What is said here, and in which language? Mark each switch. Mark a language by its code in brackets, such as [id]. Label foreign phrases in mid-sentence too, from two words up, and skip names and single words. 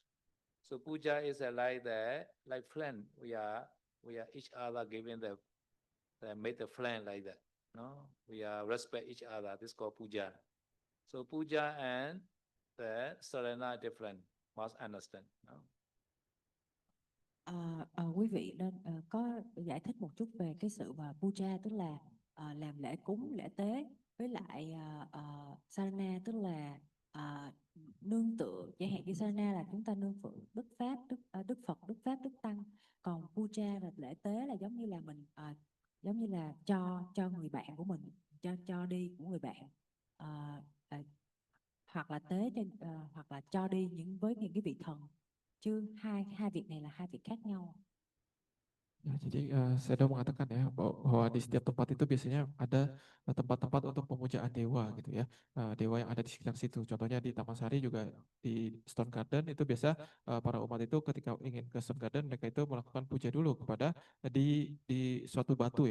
[en] So puja is like that, like friend. We are each other giving the make the friend like that. No, we are respect each other. This is called puja. So puja and the sarana are different. Must understand. No? [vi] Quý vị nên có giải thích một chút về cái sự mà puja, tức là làm lễ cúng lễ tế, với lại sarana tức là nương tựa. Chẳng hạn như sarana là chúng ta nương tựa Đức Pháp, Đức Phật, Đức Pháp, Đức Tăng. Còn puja là lễ tế là giống như là mình giống như là cho người bạn của mình, cho đi của người bạn, hoặc là tế hoặc là cho đi với những cái vị thần. Chứ hai việc này là hai việc khác nhau. [id] Ya, jadi saya sudah mengatakan ya bahwa di setiap tempat itu biasanya ada tempat-tempat untuk pemujaan dewa gitu ya, dewa yang ada di sekitar situ. Contohnya di Taman Sari juga di Stone Garden itu biasa para umat itu ketika ingin ke Stone Garden mereka itu melakukan puja dulu kepada di suatu batu ya.